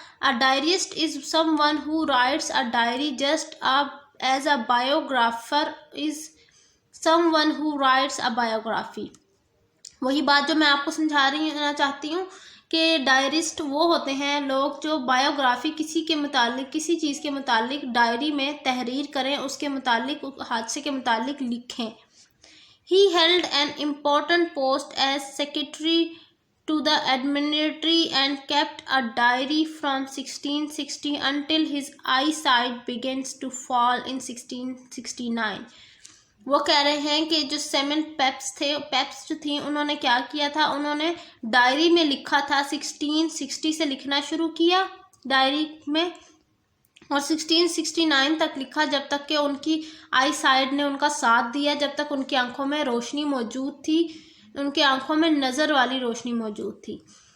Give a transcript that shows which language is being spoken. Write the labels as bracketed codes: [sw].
[en] A diarist is someone who writes a diary just as a biographer is someone who writes a biography. [hi] वही बात जो मैं आपको समझाना चाहती हूँ कि डायरिस्ट वो होते हैं लोग जो बायोग्राफी किसी के मुतालिक, किसी चीज़ के मुतालिक डायरी में तहरीर करें, उसके मुतालिक, हादसे के मुतालिक लिखें। [en] He held an important post as secretary to the Admiralty and kept a diary from 1660 until his eyesight begins to fall in 1669. [hi] वो कह रहे हैं कि जो सैमुअल पेप्स जो थी, उन्होंने क्या किया था? उन्होंने डायरी में लिखा था। 1660 से लिखना शुरू किया डायरी में और 1669 तक लिखा, जब तक कि उनकी आई साइड ने उनका साथ दिया, जब तक उनकी आंखों में रोशनी मौजूद थी, उनकी आंखों में नज़र वाली रोशनी मौजूद थी।